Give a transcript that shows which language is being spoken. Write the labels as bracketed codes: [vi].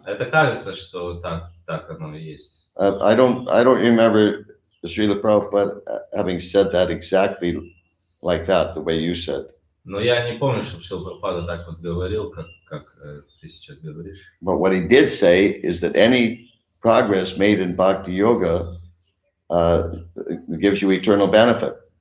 [ru] это кажется, что так оно и есть. [en] I don't remember Srila Prabhupada having said that exactly like that, the way you said. [ru] Но я не помню, чтобы Шрила Прабхупада так вот говорил, как ты сейчас говоришь. [en] But what he did say is that any progress made in bhakti yoga gives you eternal benefit.